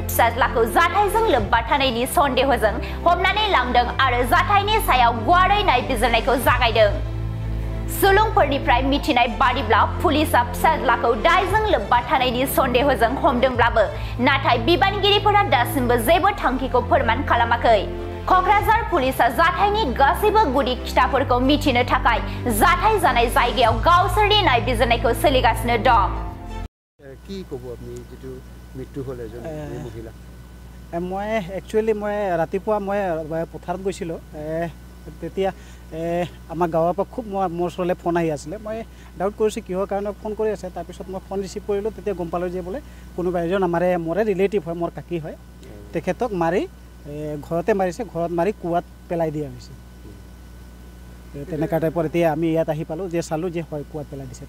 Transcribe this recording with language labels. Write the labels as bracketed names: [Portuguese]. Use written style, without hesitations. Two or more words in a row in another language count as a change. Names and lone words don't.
[Bodo] फिसाज्लाखौ जाथायजों लोब्बा थानायनि सन्देहजों हमनानै लांदों आरो जाथायनि सायाव गुवारै नायबिजिरनायखौ जागायदों सुलुंफोरनिफ्राय मिथिनाय बादिब्ला पुलिसआ फिसाज्लाखौ दायजों लोब्बा थानायनि सन्देहजों हमदोंब्लाबो नाथाय बिबानगिरिफोरा दासिमबो जेबो थांखिखौ फोरमान खालामाखै कक्राझार पुलिसआ जाथायनि गासैबो गुदि खिथाफोरखौ मिथिनो थाखाय जाथाय जानाय जायगायाव गावसोरनि नायबिजिरनायखौ सोलिगासिनो दं [Assamese] কি ক'ব আপুনি যেটো মৃত্যু হ'ল এজন মহিলা মই একচুৱেলি মই ৰাতিপুৱা মই পথাৰত গৈছিলোঁ তেতিয়া আমাৰ গাঁৱৰ পৰা খুব মোৰ ওচৰলৈ ফোন আহি আছিলে মই ডাউট কৰিছোঁ কিহৰ কাৰণে ফোন কৰি আছে তাৰপিছত মই ফোন ৰিচিভ কৰিলোঁ তেতিয়া গম পালোঁ যে বোলে কোনোবা এজন মোৰে ৰিলেটিভ হয় মোৰ কাকি হয় তেখেতক মাৰি ঘৰতে মাৰিছে ঘৰত মাৰি কুৱাত পেলাই দিয়া হৈছে তেনেকুৱা টাইপৰ এতিয়া আমি ইয়াত আহি পালোঁ যে চালোঁ যে হয় কুৱাত পেলাই দিছে